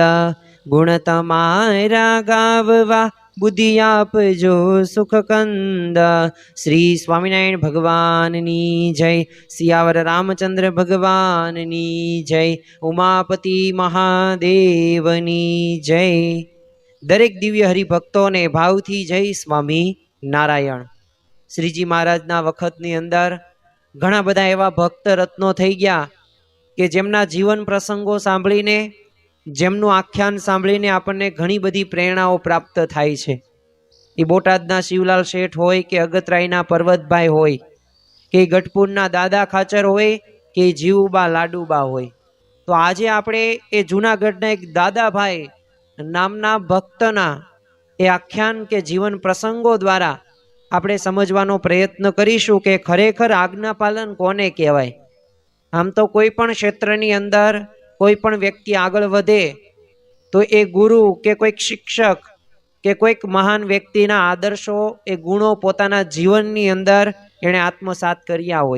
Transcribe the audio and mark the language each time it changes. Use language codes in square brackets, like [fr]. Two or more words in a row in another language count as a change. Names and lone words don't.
[gu] ગુણ તમારા ગાવવા બુદ્ધિ આપજો સુખ કંદ। શ્રી સ્વામિનારાયણ ભગવાનની જય। સિયાવર રામચંદ્ર ભગવાનની જય। ઉમાપતિ મહાદેવની જય। દરેક દિવ્ય હરિભક્તો ને ભાવથી જય સ્વામી નારાયણ। શ્રીજી મહારાજના વખતની અંદર ઘણા બધા એવા ભક્ત રત્નો થઈ ગયા કે જેમના જીવન પ્રસંગો સાંભળીને, જેમનું આખ્યાન સાંભળીને આપણે ઘણી બધી પ્રેરણાઓ પ્રાપ્ત થાય છે। એ બોટાદના શિવલાલ શેઠ હોય કે અગતરાયના પર્વતભાઈ હોય કે ગઢપુરના દાદા ખાચર હોય કે જીવબા લાડૂબા હોય, તો આજે આપણે એ જૂનાગઢના એક દાદાભાઈ નામના ભક્તના એ આખ્યાન કે જીવન પ્રસંગો દ્વારા આપણે સમજવાનો પ્રયત્ન કરીશું કે ખરેખર આજ્ઞા પાલન કોને કહેવાય। આમ તો કોઈ પણ ક્ષેત્રની અંદર કોઈ પણ વ્યક્તિ આગળ વધે તો એ ગુરુ કે કોઈક શિક્ષક કે કોઈક મહાન વ્યક્તિના આદર્શો એ ગુણો પોતાના જીવનની અંદર એણે આત્મસાત કર્યા હોય।